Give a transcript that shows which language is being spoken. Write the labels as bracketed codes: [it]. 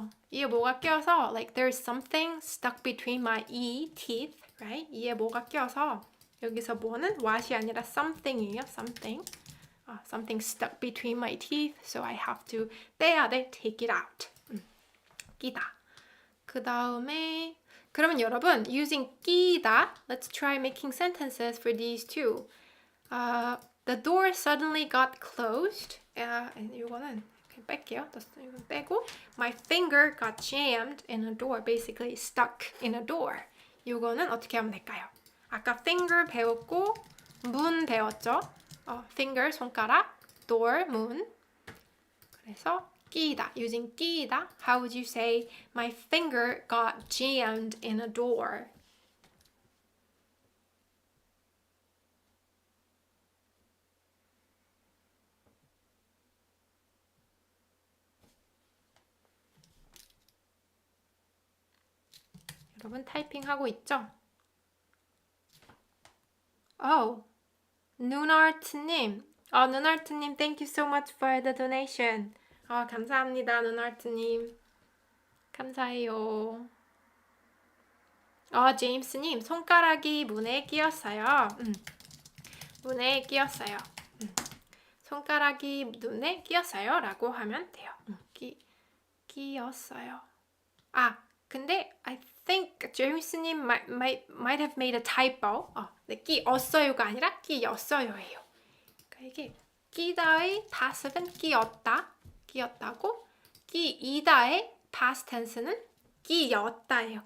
[ko] 이에 뭐가 껴서, [en] like, there's something stuck between my teeth, right? [ko] 이에 뭐가 껴서, 여기서 뭐는 what이 아니라 something이에요, something. [en] Something stuck between my teeth, so I have to [ko] 빼야 돼, [en] take it out. [ko] 끼다. [en] 그 다음에 그러면 여러분 using 끼다 let's try making sentences for these two. The door suddenly got closed. [ko] 이거는 뺄게요. [en] 이거 빼고 my finger got jammed in a door. Basically stuck in a door. [ko] 이거는 어떻게 하면 될까요? 아까 finger 배웠고 문 배웠죠? [en] finger 손가락, door 문. [ko] 그래서 끼다, using 끼다. [en] How would you say my finger got jammed in a door? [ko] 여러분 타이핑하고 있죠? 눈아트님. [en] 눈아트님, thank you so much for the donation. [ko] 감사합니다, 눈아트님. 감사해요. 제임스님, 손가락이 문에 끼었어요. 문에 끼었어요. 손가락이 눈에 끼었어요. 라고 하면 돼요. 끼었어요. [en] 근데 I think 제임스님 might have made a typo. [ko] 끼었어요가 아니라 끼었어요예요. 그러니까 이게 끼다의 passive는 끼었다고 끼이다의 past tense는 끼었다예요.